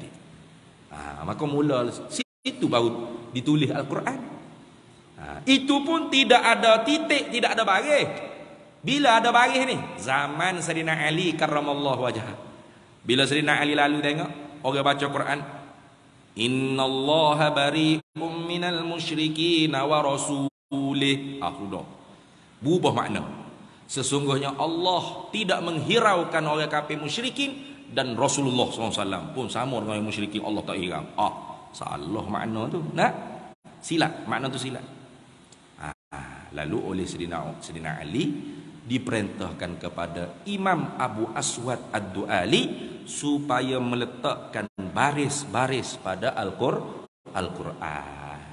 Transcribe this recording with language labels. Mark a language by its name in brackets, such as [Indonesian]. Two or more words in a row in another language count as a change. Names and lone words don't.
[Malay] Maka mula situ baru ditulis Al-Quran. Itu pun tidak ada titik, tidak ada baris. Bila ada baris ni? Zaman Sayyidina Ali [Arabic] كرم الله وجهه. [Malay] Bila Sayyidina Ali lalu tengok orang baca Quran, [Arabic] إن الله بريء من المشركين ورسوله. [Malay] Sudah berubah makna. Sesungguhnya Allah tidak menghiraukan orang kafir musyrikin, dan Rasulullah SAW pun sama dengan orang musyrikin Allah tak hirau. Salah makna tu. Silap, makna tu silap. Lalu oleh Sayyidina Ali diperintahkan kepada Imam Abu Aswad Ad-Du'ali supaya meletakkan baris-baris pada Al-Quran.